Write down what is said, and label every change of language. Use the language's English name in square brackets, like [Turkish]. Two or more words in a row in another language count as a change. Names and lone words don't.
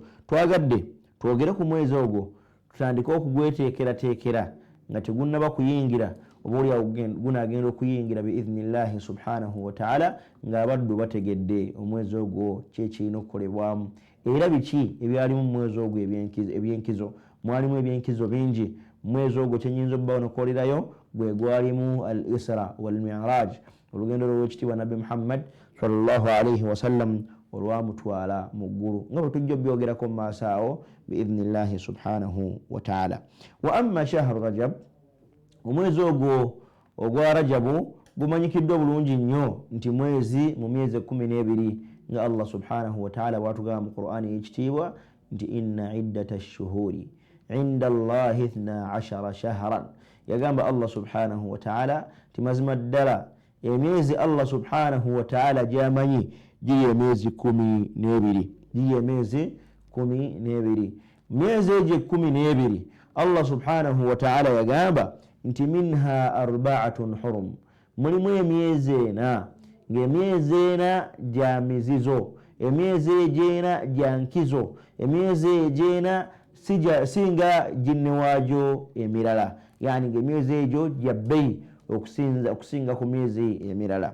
[Ganda] Twagadde twogere ku mwezi ogwo tutandike okugweteekerateekera nga tegunnaba kuyingira, oba oli gunaagenda okuyingira [Arabic] بإذن الله سبحانه وتعالى [Ganda] ng'abaddu bategedde omwezi ogwo kyekirina okukolebwamu era biki ebyalimu mu mwezi ogwo ebyenkizo. Mwalimu ebyenkizo bingi. Mwezi ogwo kyenyinza obbawo nokukolerayo gwe gwalimu [Arabic] الإسراء والمعراج, [Ganda] olugendo lw'ekitiibwa Nabbi Muhammad [Arabic] صلى الله عليه وسلم [Ganda] olwamutwala mu ggulu, nga bwe tujja obyogerako mu maaso awo [Arabic] بإذن الله سبحانه وتعالى. وأما شهر رجب, [Ganda] omwezi ogwo ogwa Rajabu gumanyikiddwa bulungi nnyo nti mwezi mu myezi 12 nga Allah [Arabic] سبحانه وتعالى [Ganda] bw'atugamba mu Qur'ani y'ekitiibwa nti [Arabic] إن عدة الشهور عند الله اثنا عشر شهرا. [Ganda] Yagamba Allah [Arabic] سبحانه وتعالى [Ganda] ti mazima ddala emyezi Allah [Arabic] سبحانه وتعالى [Ganda] gy'amanyi giri emyezi 12, giri emyezi 12. Myezi egyo 12 Allah [Arabic] سبحانه وتعالى [Ganda] yagamba nti [Arabic] منها أربعة حرم, [Ganda] mulimu emyezi ena ng'emyezi ena gya mizizo, emyezi egyena gya nkizo, emyezi egyena singa ginne waagyo emirala, yani ng'emyezi egyo gya bbeyi okusinga ku myezi emirala.